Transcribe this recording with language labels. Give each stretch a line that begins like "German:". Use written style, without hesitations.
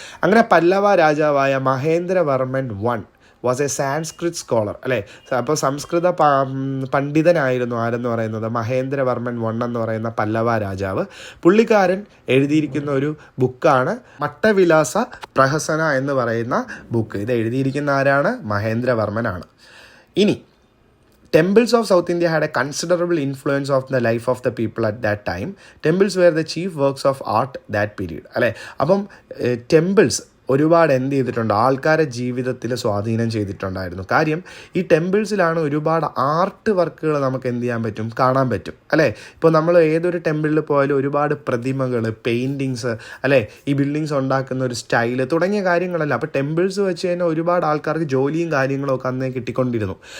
Malayalam: അങ്ങനെ പല്ലവ രാജാവായ
English: Mahendravarman one was a Sanskrit scholar, അല്ലേ?
Malayalam: അപ്പോൾ സംസ്കൃത പണ്ഡിതനായിരുന്നു ആരെന്ന് പറയുന്നത് മഹേന്ദ്രവർമ്മൻ വൺ എന്ന് പറയുന്ന പല്ലവ രാജാവ്. പുള്ളിക്കാരൻ എഴുതിയിരിക്കുന്ന ഒരു ബുക്കാണ് മട്ടവിലാസ പ്രഹസന എന്ന് പറയുന്ന ബുക്ക്. ഇത് എഴുതിയിരിക്കുന്ന ആരാണ്? മഹേന്ദ്രവർമ്മനാണ്.
English: ഇനി temples of South India had a considerable influence of the life of the people at that time. Temples were the chief works of art that period, അല്ലേ?
Malayalam: അപ്പം ടെമ്പിൾസ് ഒരുപാട് എന്ത് ചെയ്തിട്ടുണ്ട്? ആൾക്കാരെ ജീവിതത്തിൽ സ്വാധീനം ചെയ്തിട്ടുണ്ടായിരുന്നു. കാര്യം ഈ ടെമ്പിൾസിലാണ് ഒരുപാട് ആർട്ട് വർക്കുകൾ നമുക്ക് എന്ത് ചെയ്യാൻ പറ്റും? കാണാൻ പറ്റും, അല്ലേ? ഇപ്പോൾ നമ്മൾ ഏതൊരു ടെമ്പിളിൽ പോയാലും ഒരുപാട് പ്രതിമകൾ, പെയിൻറ്റിങ്സ്, അല്ലേ? ഈ ബിൽഡിങ്സ് ഉണ്ടാക്കുന്ന ഒരു സ്റ്റൈല് തുടങ്ങിയ കാര്യങ്ങളല്ല. അപ്പോൾ ടെമ്പിൾസ് വെച്ച് തന്നെ ഒരുപാട് ആൾക്കാർക്ക് ജോലിയും കാര്യങ്ങളും ഒക്കെ അന്നേ കിട്ടിക്കൊണ്ടിരുന്നു.